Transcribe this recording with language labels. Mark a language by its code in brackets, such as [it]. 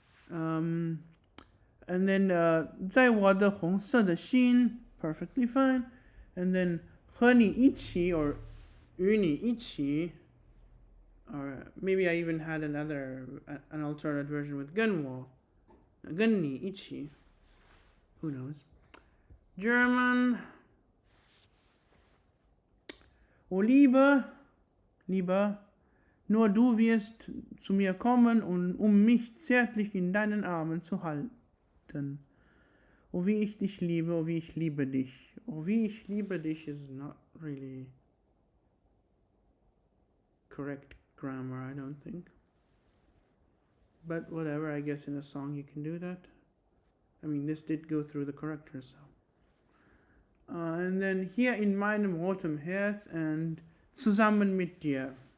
[en] And then [zh] 在我的红色的心 [en] perfectly fine. And then [zh] 和你一起 [en] or [zh] 与你一起 [en] or maybe I even had an alternate version with [zh] 跟你一起 [en] who knows. German. [de] O Liebe, nur du wirst zu mir kommen, um mich zärtlich in deinen Armen zu halten. Oh, wie ich dich liebe, oh, wie ich liebe dich. Oh, wie ich liebe dich [en] is not really correct grammar, I don't think. But whatever, I guess in a song you can do that. I mean, this did go through the corrector, so. And then [de] hier in meinem rotem Herz [en] and [de] zusammen mit dir.